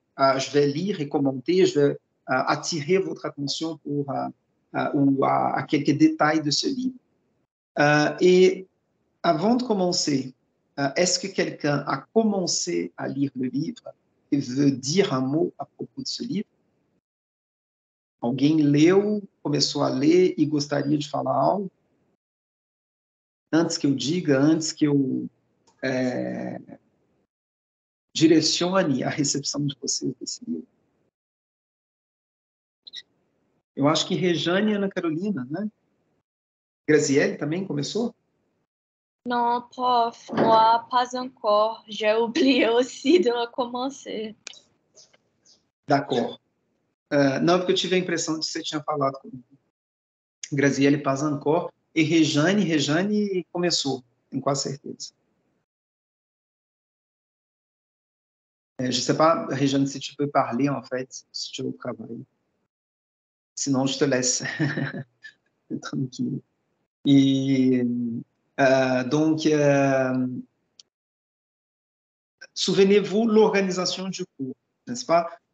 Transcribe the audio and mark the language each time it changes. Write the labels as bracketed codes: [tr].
[fr] Je vais lire et commenter. Je vais attirer votre attention à quelques détails de ce livre. Et avant de commencer, est-ce que quelqu'un a commencé à lire le livre et veut dire un mot à propos de ce livre? [pt] Alguém leu, começou a ler e gostaria de falar algo? Antes que eu diga, antes que eu direcione a recepção de vocês desse livro. Eu acho que Rejane e Ana Carolina, né? Graziele também começou? [fr] Non, prof, moi, pas encore. J'ai oublié aussi de le commencer. D'accord. [pt] Não, porque eu tive a impressão de que você tinha falado comigo. Graziele [fr] pas encore. [pt] E Rejane começou, tenho quase certeza. [fr] Je ne sais pas, Rejane, si tu peux parler, en fait, si tu veux travailler. Sinon, je te laisse. Tranquille. Et donc, souvenez-vous l'organisation du cours, n'est-ce pas?